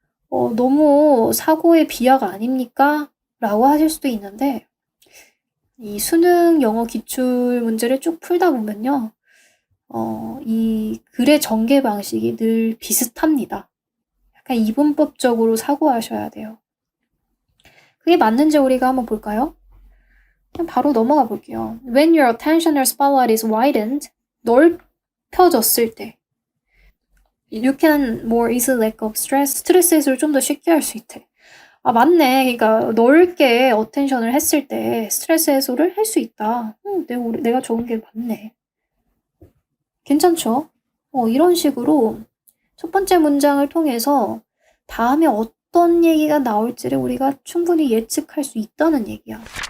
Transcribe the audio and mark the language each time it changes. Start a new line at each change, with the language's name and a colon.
Korean: 너무 사고의 비약 아닙니까? 라고 하실 수도 있는데 이 수능 영어 기출 문제를 쭉 풀다 보면요. 이 글의 전개 방식이 늘 비슷합니다. 약간 이분법적으로 사고하셔야 돼요. 그게 맞는지 우리가 한번 볼까요? 그냥 바로 넘어가 볼게요.
English: When your attentional spotlight is widened,
Korean: 넓혀졌을 때
English: You can more easily let go of stress.
Korean: 스트레스 해소를 좀 더 쉽게 할 수 있대. 아, 맞네. 그러니까 넓게 어텐션을 했을 때 스트레스 해소를 할 수 있다. 내가 적은 게 맞네. 괜찮죠? 이런 식으로 첫 번째 문장을 통해서 다음에 어떤 얘기가 나올지를 우리가 충분히 예측할 수 있다는 얘기야.